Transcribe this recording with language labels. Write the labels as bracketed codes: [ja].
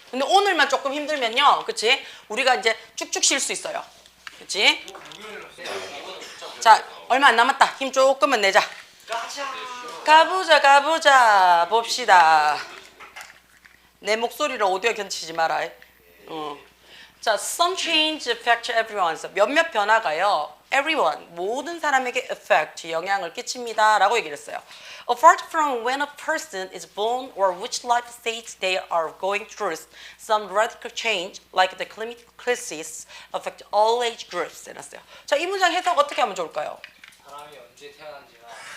[ko] 근데 오늘만 조금 힘들면요. 그치? 우리가 이제 쭉쭉 쉴 수 있어요. 그치? 자, 얼마 안 남았다. 힘 조금만 내자. 가보자. 봅시다. 내 목소리를 오디오 견치지 마라. [en] 자, some change affect everyone. [ko] 몇몇 변화가요. everyone, 모든 사람에게 affect, 영향을 끼칩니다. 라고 얘기를 했어요. [en] Apart from when a person is born or which life stage they are going through, some radical change, like the climate crisis, affect all age groups. [ko] 해놨어요. 자, 이 문장 해석 어떻게 하면 좋을까요? 사람이 언제 태어난지나